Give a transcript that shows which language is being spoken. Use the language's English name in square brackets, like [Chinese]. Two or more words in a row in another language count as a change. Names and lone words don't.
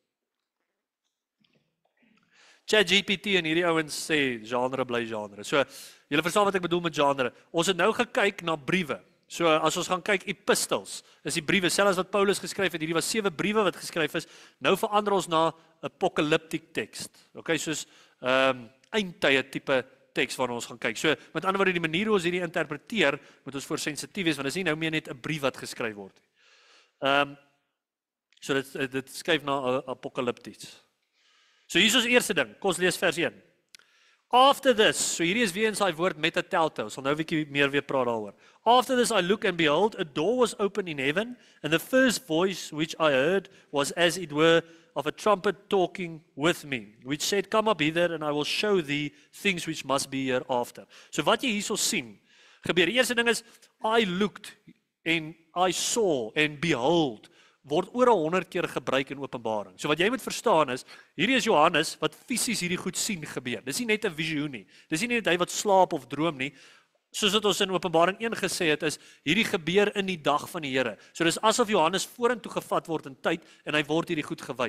[Afrikaans] ChatGPT en hierdie ouens sê genre bly genre. So, julle verstaan wat ek bedoel met genre. Ons het nou gekyk na briewe. So, as ons gaan kyk epistles, is die briewe, selfs wat Paulus geskryf het, hierdie was 7 briewe wat geskryf is, nou verander ons na [English] apocalyptic text. [Afrikaans] Okay, soos eindtye tipe teks waarna ons gaan kyk. So, met ander woorde, die manier hoe ons hierdie interpreteer, moet ons voor sensitief wees, want dit is nie nou meer net 'n brief wat geskryf word nie. So dit skuif na apocalypties. So hier is ons eerste ding, kom ons lees vers 1. [English] After this, [Afrikaans] so hierdie is weer in sy woord metatelto, ons sal nou 'n bietjie meer weer praat daaroor. [English] After this I look and behold, a door was opened in heaven, and the first voice which I heard was as it were of a trumpet talking with me, which said, come up hither and I will show thee things which must be hereafter. [Afrikaans] So wat jy hierso sien, gebeur. Die eerste ding is, [English] I looked and I saw and behold, [Afrikaans] word oor 100 keer gebruik in Openbaring. So wat jy moet verstaan is, hierdie is Johannes wat fisies hierdie goed sien gebeur. Dis nie net 'n visioen nie. Dis nie net hy wat slaap of droom nie. Soos wat ons in Openbaring 1 gesê het, is hierdie gebeur in die dag van die Here. So dis asof Johannes vorentoe gevat word in tyd en hy word hierdie goed gewys.